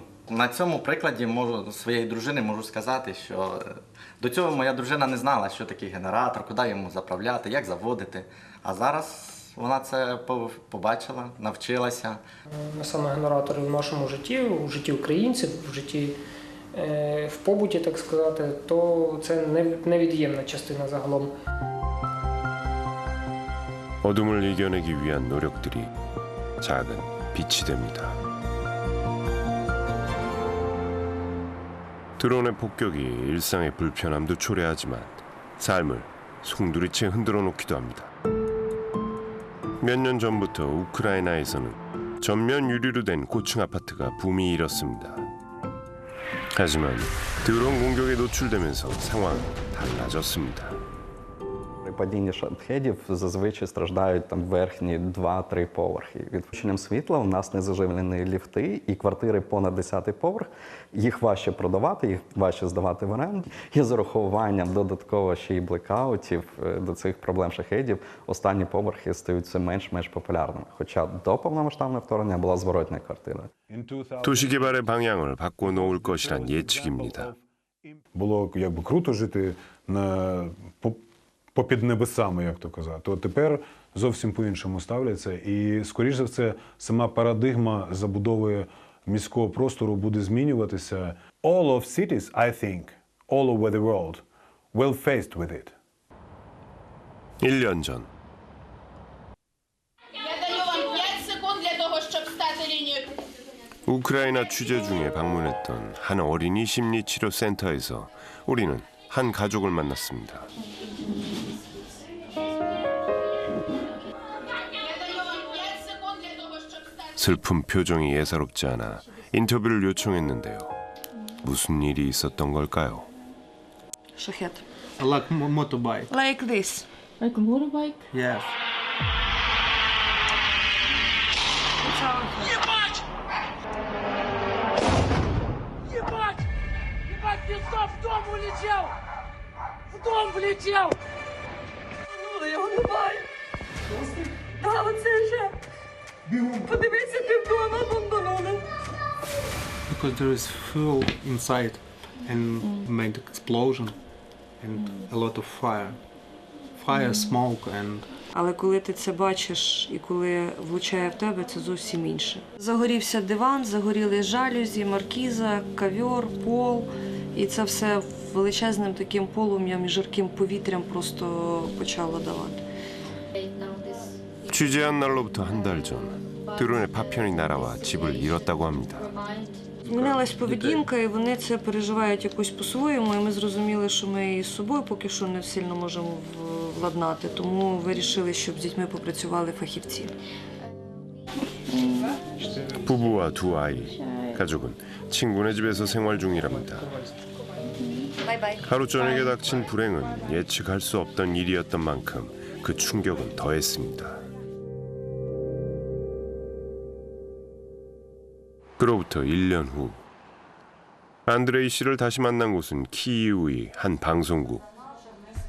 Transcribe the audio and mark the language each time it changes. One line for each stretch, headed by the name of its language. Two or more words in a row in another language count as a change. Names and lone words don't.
Ukrainian: На цьому прикладі своєї дружини можу сказати, що до цього моя дружина не знала, що таке генератор, куди йому заправляти, як заводити. А зараз вона це побачила, навчилася. Саме генератори в нашому житті, у житті українців, в житті в побуті, так сказати, то це невід'ємна частина загалом.
Korean: 어둠을 이겨내기 위한 노력들이 작은 빛이 됩니다. 드론의 폭격이 일상의 불편함도 초래하지만 삶을 송두리째 흔들어 놓기도 합니다. 몇 년 전부터 우크라이나에서는 전면 유리로 된 고층 아파트가 붐이 일었습니다. 하지만 드론 공격에 노출되면서 상황은 달라졌습니다.
Ukrainian: При падінні шахедів зазвичай страждають там верхні 2-3 поверхи. Відключенням світла у нас не заживлені ліфти, і квартири понад 10-й поверх, їх важче продавати, їх важче здавати в оренду. І з урахуванням додатково ще й блекаутів до цих проблем шахедів останні поверхи стають все менш-менш популярними. Хоча до повномасштабного вторгнення була зворотня квартира.
Korean: 도시 개발의 방향을 바꿔 놓을 것이란 예측입니다.
Ukrainian: Було якби круто жити попід небесами, як то казати. То тепер зовсім по-іншому ставляться. І, скоріш за все, сама парадигма забудови міського простору буде змінюватися.
English: All of cities, I think, all over the world, will faced with it.
Korean: 1년 전.
Ukrainian: Я даю вам 5 секунд для того, щоб стати лінію.
Korean: 우크라이나 취재 중에 방문했던 한 어린이 심리치료센터에서 우리는 한 가족을 만났습니다. 슬픈 표정이 예사롭지 않아 인터뷰를 요청했는데요. 무슨 일이 있었던 걸까요?
Ukrainian: Шахет.
English: Like motorbike. Like this. Like a motorbike? Yes.
Russian: Ебать! Ебать! Ебать, пиздов, в дом улетел! В дом влетел!
Ukrainian: Його немає. Та оце вже. Подивіться, півдона бомбанули.
English: Because there is fuel inside and made explosion and a lot of fire. Fire, smoke and...
Ukrainian: Але коли ти це бачиш і коли влучає в тебе, це зовсім інше. Загорівся диван, загоріли жалюзі, маркіза, ковер, пол. І це все величезним таким полум'ям і жарким повітрям просто почало давати.
Korean: 취재한 날로부터 한 달 전, 드론의 파편이 날아와 집을 잃었다고 합니다.
Ukrainian: Змінилась поведінка, і вони це переживають якось по-своєму, і ми зрозуміли, що ми із собою поки що не сильно можемо владнати, тому вирішили, щоб з дітьми попрацювали фахівці.
Korean: 부부와 두 아이, 가족은 친구네 집에서 생활 중이랍니다. 하루 저녁에 닥친 불행은 예측할 수 없던 일이었던 만큼 그 충격은 더했습니다. 그로부터 1년 후 안드레이 씨를 다시 만난 곳은 키이우의 한 방송국.